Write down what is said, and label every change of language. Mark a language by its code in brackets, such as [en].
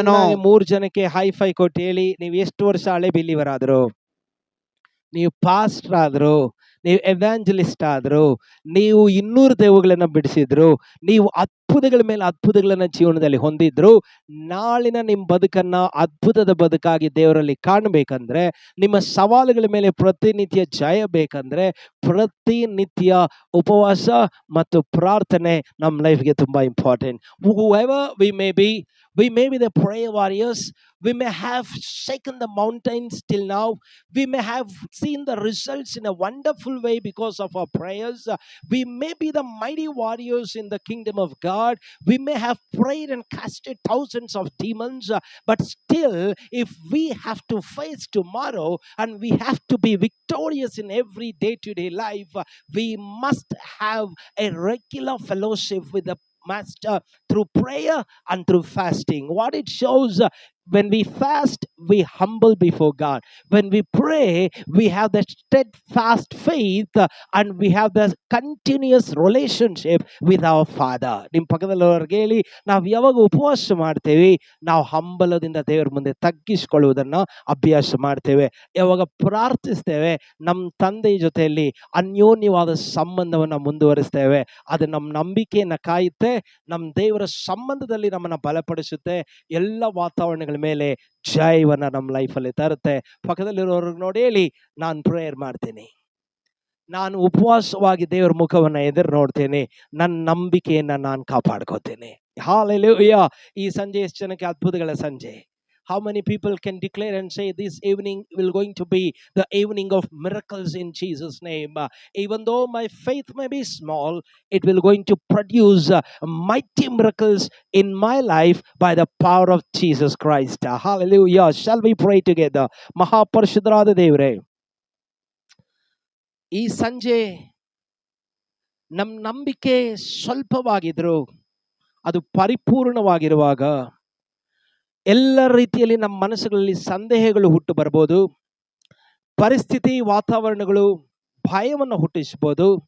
[kn] ಚೆನ್ನಾಗಿ 3 ಜನಕ್ಕೆ ಹೈ-ಫೈ ಕೊಟ್ಟು ಹೇಳಿ, ನೀವು ಎಷ್ಟು ವರ್ಷ ಹಳೆ ಬಿಲೀವರ್ ಆದ್ರು, ನೀವು ಪಾಸ್ಟರ್ ಆದ್ರು, ನೀವು ಎವ್ಯಾಂಜಲಿಸ್ಟ್ ಆದ್ರು, ನೀವು 200 ದೆವ್ವಗಳನ್ನ ಬಿಡಿಸಿದ್ರು, ನೀವು ಅದ್ಭುತಗಳ ಮೇಲೆ ಅದ್ಭುತಗಳನ್ನ ಜೀವನದಲ್ಲಿ ಹೊಂದಿದ್ರು, ನಾಳಿನ ನಿಮ್ಮ ಬದುಕನ್ನ ಅದ್ಭುತದ ಬದುಕಾಗಿ ದೇವರಲ್ಲಿ ಕಾಣಬೇಕಂದ್ರೆ, ನಿಮ್ಮ ಸವಾಲುಗಳ ಮೇಲೆ ಪ್ರತಿನಿತ್ಯ ಜಯ ಬೇಕಂದ್ರೆ, ಪ್ರತಿನಿತ್ಯ ಉಪವಾಸ ಮತ್ತು ಪ್ರಾರ್ಥನೆ ನಮ್ಮ ಲೈಫ್ಗೆ ತುಂಬಾ important. [en] Whoever we may be the prayer warriors, we may have shaken the mountains till now, we may have seen the results in a wonderful way because of our prayers, we may be the mighty warriors in the kingdom of God, we may have prayed and casted thousands of demons, but still if we have to face tomorrow and we have to be victorious in every day-to-day life, we must have a regular fellowship with the Master through prayer and through fasting. What it shows, when we fast, we humble before God. When we pray, we have the steadfast faith and we have the continuous relationship with our Father. [kn] ನಿಮ್ಮ ಪಕ್ಕದಲ್ಲಿರೋರ್ಗೆ ಹೇಳಿ, ನಾವು ಯಾವಾಗ ಉಪವಾಸ ಮಾಡ್ತೇವೆ, ನಾವು ಹಂಬಲದಿಂದ ದೇವರ ಮುಂದೆ ತಗ್ಗಿಸಿಕೊಳ್ಳುವುದನ್ನು ಅಭ್ಯಾಸ ಮಾಡ್ತೇವೆ. ಯಾವಾಗ ಪ್ರಾರ್ಥಿಸ್ತೇವೆ, ನಮ್ಮ ತಂದೆಯ ಜೊತೆಯಲ್ಲಿ ಅನ್ಯೋನ್ಯವಾದ ಸಂಬಂಧವನ್ನು ಮುಂದುವರಿಸ್ತೇವೆ. ಅದು ನಮ್ಮ ನಂಬಿಕೆಯನ್ನು ಕಾಯುತ್ತೆ, ನಮ್ಮ ದೇವರ ಸಂಬಂಧದಲ್ಲಿ ನಮ್ಮನ್ನು ಬಲಪಡಿಸುತ್ತೆ, ಎಲ್ಲ ವಾತಾವರಣಗಳ ಮೇಲೆ ಜಯವನ್ನ ನಮ್ಮ ಲೈಫಲ್ಲಿ ತರುತ್ತೆ. ಪಕ್ಕದಲ್ಲಿರೋರ್ಗೆ ನೋಡಿ ಹೇಳಿ, ನಾನು ಪ್ರೇಯರ್ ಮಾಡ್ತೀನಿ, ನಾನು ಉಪವಾಸವಾಗಿ ದೇವರ ಮುಖವನ್ನು ಎದುರು ನೋಡ್ತೇನೆ, ನನ್ನ ನಂಬಿಕೆಯನ್ನ ನಾನು ಕಾಪಾಡ್ಕೋತೇನೆ. ಹಾಲೆಲೂಯಾ. ಈ ಸಂಜೆ ಎಷ್ಟು ಜನಕ್ಕೆ ಅದ್ಭುತಗಳ ಸಂಜೆ? [en] How many people can declare and say this evening will going to be the evening of miracles in Jesus' name? Even though my faith may be small, it will going to produce mighty miracles in my life by the power of Jesus Christ. Hallelujah. Shall we pray together? [kn] ಮಹಾಪರಿಶುದ್ಧರಾದ ದೇವರೇ, ಈ ಸಂಜೆ ನಮ್ಮ ನಂಬಿಕೆ ಸ್ವಲ್ಪವಾಗಿದ್ರು ಅದು ಪರಿಪೂರ್ಣವಾಗಿರುವಾಗ ಎಲ್ಲ ರೀತಿಯಲ್ಲಿ ನಮ್ಮ ಮನಸ್ಸುಗಳಲ್ಲಿ ಸಂದೇಹಗಳು ಹುಟ್ಟು ಬರ್ಬೋದು, ಪರಿಸ್ಥಿತಿ ವಾತಾವರಣಗಳು ಭಯವನ್ನು ಹುಟ್ಟಿಸ್ಬೋದು.